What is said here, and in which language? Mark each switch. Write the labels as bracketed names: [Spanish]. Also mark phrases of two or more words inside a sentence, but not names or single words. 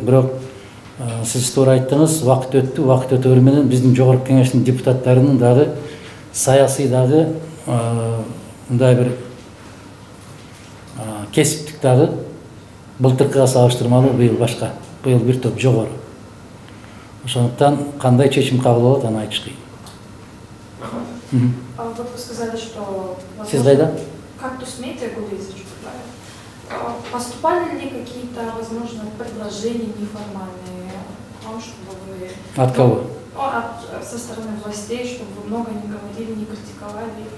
[Kyrgyz] Бирок сиз туура айттыңыз, убакыт өттү, убакыт өтөбөр менен биздин жогорку кеңештин депутаттарынын дагы саясий дагы мындай бир кесиптик дагы былтыркыга салыштырмалуу быйыл башка, быйыл бир топ жогору. Ошондуктан кандай чечим кабыл болот, аны айтыш кыйын. [Russian] Вот вы сказали, что [Kyrgyz] Сиз кайда? [Russian] Кактус Медиа поступали ли какие-то, возможно, предложения неформальные вам, чтобы вы... От кого? Со стороны властей, чтобы вы много не говорили, не критиковали их.